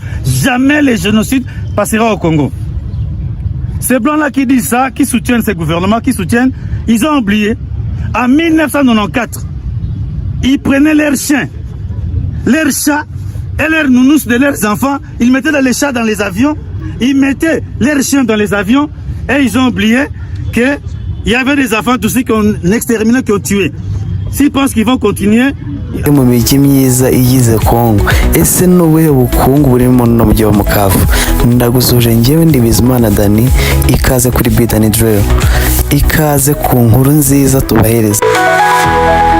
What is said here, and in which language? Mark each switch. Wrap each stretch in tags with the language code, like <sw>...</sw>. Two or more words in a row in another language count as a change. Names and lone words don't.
<fr>Jamais le génocide passera au Congo. Ces blancs-là qui disent ça, qui soutiennent ces gouvernements, ils ont oublié, en 1994, ils prenaient leurs chiens, leurs chats et leurs nounous de leurs enfants, ils mettaient les chats dans les avions, ils mettaient leurs chiens dans les avions et ils ont oublié qu'il y avait des enfants aussi qu'on exterminait, qui ont tué. S'ils pensent qu'ils vont continuer,</fr> <rw>mu mijyi myiza igize Kongo, ese n'ubuhe bukungu buri mu mujyi wa Bukavu? Ndagusuje njyewe ndi Bizimana Dani, ikaze kuri Bidani Drill, ikaze ku nkuru nziza tubahereza.</rw>